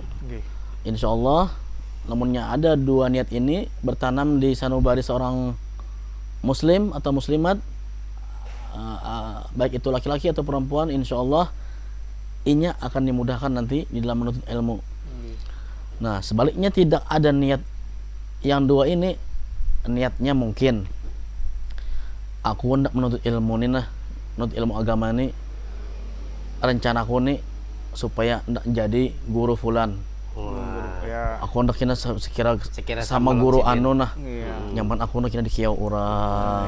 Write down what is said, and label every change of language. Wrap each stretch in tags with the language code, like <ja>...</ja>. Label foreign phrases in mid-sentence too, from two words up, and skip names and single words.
<ar>إن شاء الله,</ar> <bjn>namunnya ada dua niat ini bertanam di sanubari seorang muslim atau muslimat, baik itu laki-laki atau perempuan,</bjn> <ar>إن شاء الله</ar> <bjn>inya akan dimudahkan nanti di dalam menuntut ilmu. Nah, sebaliknya tidak ada niat yang dua ini, niatnya mungkin aku hendak menuntut ilmu nih, menuntut ilmu agama ini, rencana aku nih supaya hendak jadi guru fulan. Aku hendak kena sekira sama guru anu nah, nyaman aku hendak kena dikiau orang.</bjn>